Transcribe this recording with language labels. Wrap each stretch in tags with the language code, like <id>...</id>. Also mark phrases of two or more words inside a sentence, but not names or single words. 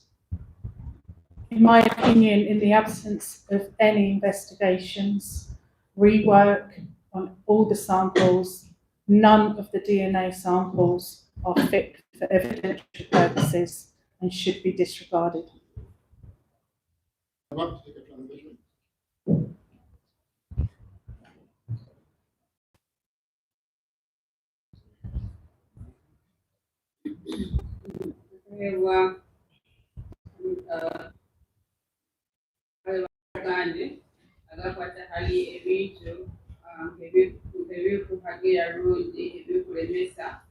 <en>In my opinion, in the absence of any investigations, rework on all the samples. None of the DNA samples are fit for evidentiary purposes and should be disregarded. I want to take a translation.</en> <nyo>Ewa, kandi agakwata hali ebintu ebikuhagira lundi ebikulemesa</nyo>